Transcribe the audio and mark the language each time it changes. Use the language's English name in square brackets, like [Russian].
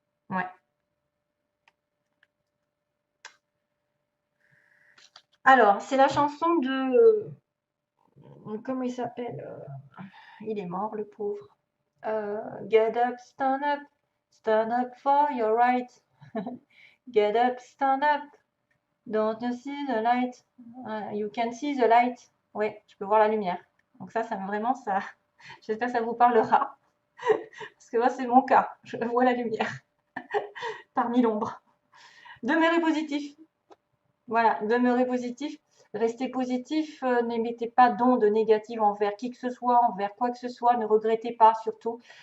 [French] Ouais. Alors, c'est la chanson de... comment il s'appelle? Il est mort, le pauvre. [English] Get up, stand up for your right. Get up, stand up, don't you see the light? You can see the light. [French] Oui, je peux voir la lumière. Donc ça vraiment, ça... J'espère que ça vous parlera. Parce que moi, c'est mon cas. Je vois la lumière parmi l'ombre. Demeurez positif. Voilà, demeurez positif, restez positif, n'émettez pas d'ondes négatives envers qui que ce soit, envers quoi que ce soit, ne regrettez pas surtout.